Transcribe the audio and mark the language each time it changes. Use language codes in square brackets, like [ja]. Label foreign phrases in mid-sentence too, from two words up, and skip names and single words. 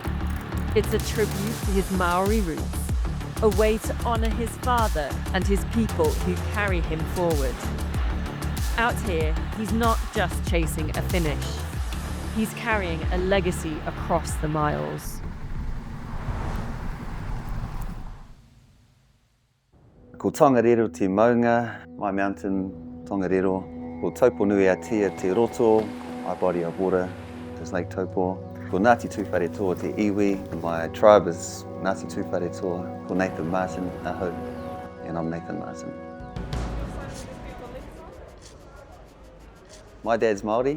[en] It's a tribute to his Maori roots, a way to honour his father and his people who carry him forward. Out here, he's not just chasing a finish. He's carrying a legacy across the miles. [mi] Ko Tongariro te maunga, [en] my mountain Tongariro. [mi] Ko Taupo nui a tia te roto, [en] my body of water is Lake Taupo. [mi] Ko Ngāti Tūwhare Toa te iwi, [en] my tribe is Ngāti Tūwhare Toa. [mi] Ko Nathan Martin, aho, [en] and I'm Nathan Martin. My dad's Māori.